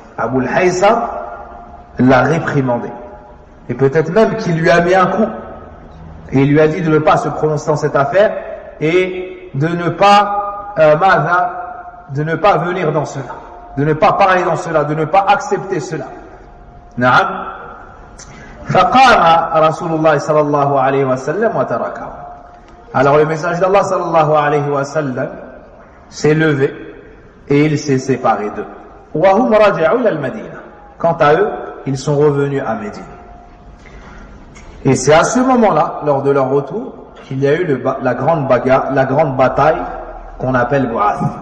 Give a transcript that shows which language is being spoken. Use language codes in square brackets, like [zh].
[fr] Abu al-Haytham l'a réprimandé. Et peut-être même qu'il lui a mis un coup. Et il lui a dit de ne pas se prononcer dans cette affaire et de ne pas venir dans cela, de ne pas parler dans cela, de ne pas accepter cela. Na'am. [ar] فقام رسول الله صلى الله عليه وسلم وتركه. [fr] Alors le messager d'Allah sallallahu alayhi wa sallam s'est levé et il s'est séparé d'eux. [ar] وهم رجعوا إلى المدينة. [fr] Quant à eux, ils sont revenus à Médine. Et c'est à ce moment-là, lors de leur retour, qu'il y a eu la grande bataille qu'on appelle Bu'ath.